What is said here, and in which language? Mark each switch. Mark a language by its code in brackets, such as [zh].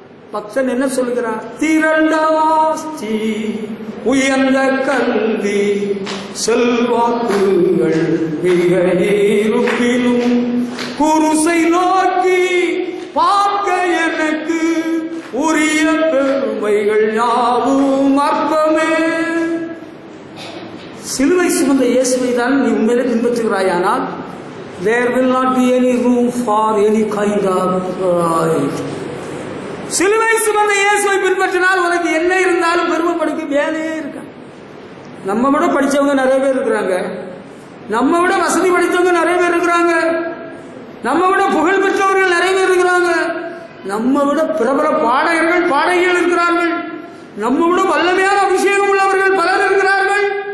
[ta] பக்தன் என்ன சொல்லுகிறார்? திரண்ட ஆஸ்தி, உயர்ந்த கல்வி, செல்வாக்குகள் மிக இருப்பினும் குருசை நோக்கி பார்க்க எனக்கு உரிய பெருமைகள் யாவும் அற்பமே. சிலுவை சுமந்த இயேசுவை தான் நீ உண்மையிலே பின்பற்றுகிறாயானால் [en] there will not be any room for any kind of pride. [ta] சிலுவை சுமந்த இயேசுவை பின்பற்றினால் உனக்கு என்ன இருந்தாலும் பெருமைப்படுத்த வேலையே இருக்க. நம்ம விட படிச்சவங்க நிறைய பேர் இருக்கிறாங்க, நம்ம விட வசதி படித்தவங்க நிறைய பேர் இருக்கிறாங்க, நம்ம விட புகழ் பெற்றவர்கள் நிறைய பேர் இருக்கிறாங்க, நம்ம விட பிரபல பாடகர்கள் பாடகிகள் இருக்கிறார்கள், நம்ம விட வல்லமையான அபிஷேகம் உள்ளவர்கள் பலர் இருக்கிறார்கள்.